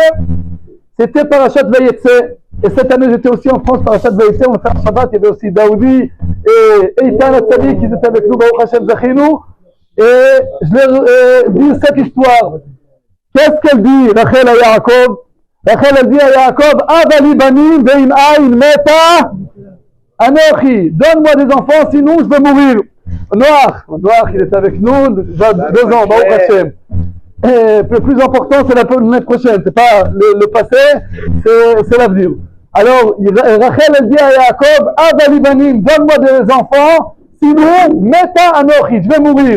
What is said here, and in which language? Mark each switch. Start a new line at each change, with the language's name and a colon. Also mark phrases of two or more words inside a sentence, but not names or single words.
French: C'était Parashat Vayetze. Et cette année, j'étais aussi en France, Parashat Vayetze, on a fait un Shabbat, il y avait aussi Daoudi et Eitan Atzadik qui étaient avec nous,
Hebrew: ברוך השם זכינו.
French: Et je leur dis cette histoire. Qu'est-ce qu'elle dit, Rachel à Yaakov? Rachel, elle dit à Yaakov,
Hebrew: הבה לי בנים ואם אין מתה אנכי.
French: Donne-moi des enfants, sinon je vais mourir. Noach, il est avec nous, 2 ans,
Hebrew: ברוך השם.
French: Et le plus important, c'est l'année prochaine, c'est pas le passé, c'est l'avenir. Alors, Rachel, elle dit à Yaakov,
Hebrew: הבה לי בנים,
French: donne-moi des enfants, sinon,
Hebrew: מתה אנכי,
French: je vais mourir.